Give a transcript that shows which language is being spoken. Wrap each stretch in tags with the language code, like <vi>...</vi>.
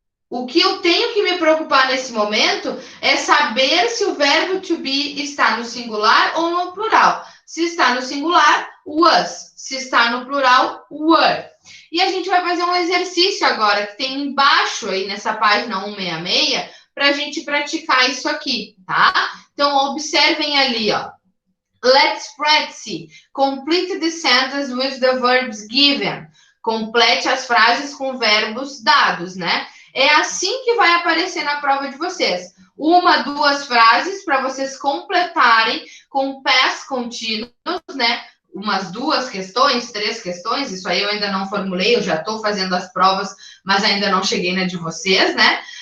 <pt>O que eu tenho que me preocupar nesse momento é saber se o verbo to be está no singular ou no plural. Se está no singular, was. Se está no plural, were. E a gente vai fazer um exercício agora, que tem embaixo aí nessa página 166, para a gente praticar isso aqui, tá? Então, observem ali, ó.</pt> <en>Let's practice. Complete the sentence with the verbs given.</en> <pt>Complete as frases com verbos dados, né? É assim que vai aparecer na prova de vocês. Uma, duas frases para vocês completarem com past continuous, né? Umas duas questões, três questões, isso aí eu ainda não formulei, eu já estou fazendo as provas, mas ainda não cheguei na de vocês, né?</pt>